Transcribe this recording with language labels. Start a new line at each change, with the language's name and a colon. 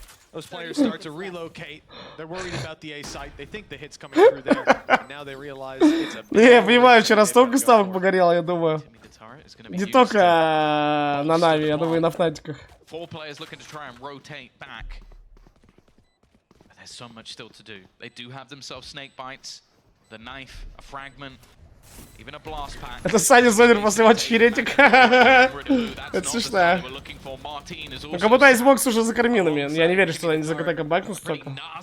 English: Those players start to relocate. They're worried about the A site. They think the hit's coming through there. And now they realize it's a...
Russian: Я понимаю, вчера столько ставок погорело, я думаю. Не только на Нави, я думаю, и на Фнатиках.
English: Four players looking to try and rotate back. But there's so much still to do. They do have themselves snake bites, the knife, a fragment, even a blast pack.
Russian: Это Саня Зонер после матча Херетик. Это смешно. Ну, как будто Айсбокс уже за Карминами. Я не верю, что они за КТК бэкнут столько.